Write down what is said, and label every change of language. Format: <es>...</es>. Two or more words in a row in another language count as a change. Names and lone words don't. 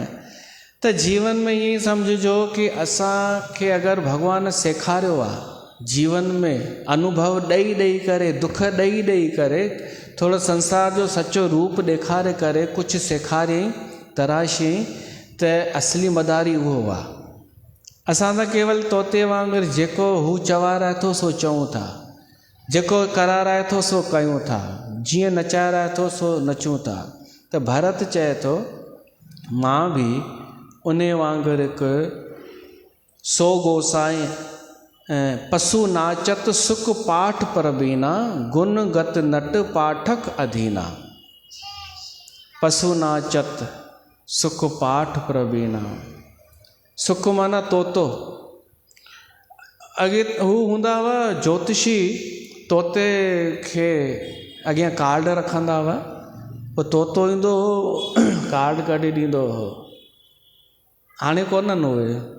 <sd>त जीवन में ईअं ई सम्झिजो कि असांखे अगरि भॻवानु सेखारियो आहे, जीवन में अनुभव ॾेई ॾेई करे, दुख ॾेई ॾेई करे, थोरो संसार जो सचो रूप ॾेखारे करे कुझु सेखारियईं, तराशियईं, त असली मदारी उहो आहे। असां त केवल तोते वांगुरु जेको हू चवाराए थो सो चऊं था, जेको कराराए थो सो कयूं था, जीअं नचाए रहा थो सो नचूं था। त भरत चए थो मां बि उन वांगुरु हिकु</sd> <awa>सो गोसाई पशु नाचत सुख पाठ प्रबीना गुण गत नट पाठक अधीना। पशु नाचत सुख पाठ प्रबीना।</awa> <sd>सुख माना तोतो। अॻे हू हूंदा हुआ ज्योतिषी, तोते खे अॻियां कार्ड रखंदा हुआ, पोइ तोतो ईंदो हो कार्ड कढी ॾींदो हो। हाणे कोन्हनि उहे।</sd>